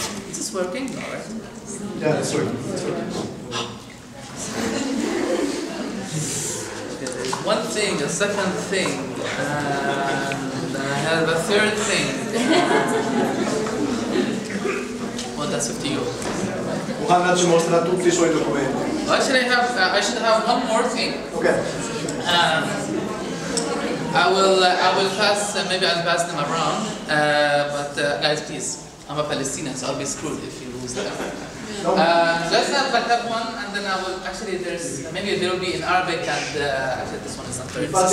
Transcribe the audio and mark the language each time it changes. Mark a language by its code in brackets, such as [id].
[en] Is this working? All right. Yeah, it's working. One thing, a second thing, and I have a third thing. Well, that's up to you. [it] Muhanad ci mostra tutti I suoi documenti. [en] Actually, I should have one more thing. Okay. I will pass. Maybe I'll pass them around. But guys, please, I'm a Palestinian, so I'll be screwed if you lose them. Let's have one, and then I will. Actually, maybe there will be in Arabic, and actually this one is not very.